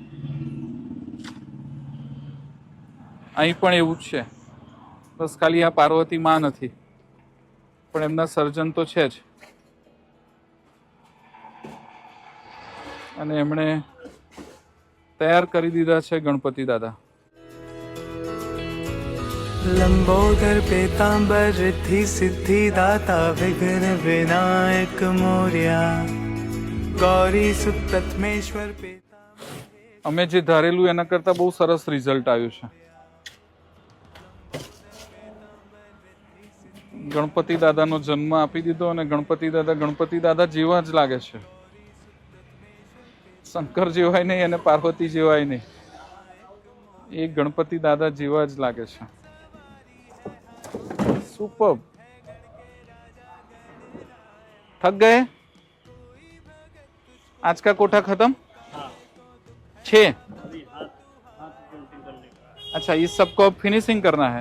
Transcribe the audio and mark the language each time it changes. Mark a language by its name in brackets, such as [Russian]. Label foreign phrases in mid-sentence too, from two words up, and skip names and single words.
[Gujarati] અહીં પણ એવું જ છે, બસ ખાલી આ પાર્વતી માં નથી, પણ એમના સર્જન તો છે જ. અને એમણે તૈયાર કરી દીધા છે ગણપતિ દાદા. [Hindi] लंबोदर पीतांबर रिद्धि सिद्धि दाता विघ्न विनायक मोरया। गौरी सुत प्रथमेश्वर पिता। [Gujarati] અમે જે ધારેલું એના કરતા બહુ સરસ રિઝલ્ટ આવ્યું છે. ગણપતિ દાદાનો જન્મ આપી દીધો અને ગણપતિ દાદા જેવા જ લાગે છે. શંકર જેવાય નહીં અને પાર્વતી જેવાય નહીં, એ ગણપતિ દાદા જેવા જ લાગે છે. [Hindi] सुपर. थक गए? आज का कोटा खत्म? 6. अच्छा, इस सबको अब फिनिशिंग करना है.